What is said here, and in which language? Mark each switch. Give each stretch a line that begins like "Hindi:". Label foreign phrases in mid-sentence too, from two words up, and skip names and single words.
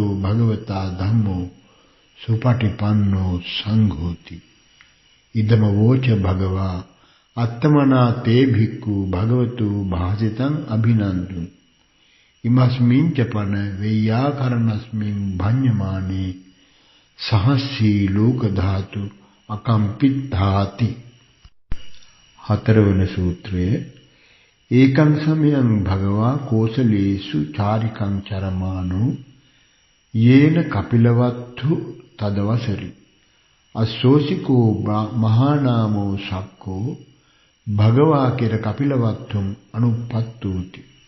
Pali: භගවතා ධම්මෝ සුපටිපන්නෝ සංඝෝති ඉදම වෝච භගවා අත්තමනා තේ භික්ඛු භගවතු භාසිතං අභිනන්දුං ඉමස්මින් චපන වේයාකරණස්මින් භඤ්ඤමානේ සහස්සී ලෝක ධාතු අකම්පිතාති
Sinhala: හතරවන සූත්‍රයේ
Pali: ඒකං සමයං භගවා කෝසලේසු චාරිකං චරමානෝ යේන කපිලවත්තු තදවසරි අස්සෝසිකෝ මහානාමෝ සක්කෝ භගවා කෙර කපිලවත්තුම් අනුප්පත්තූති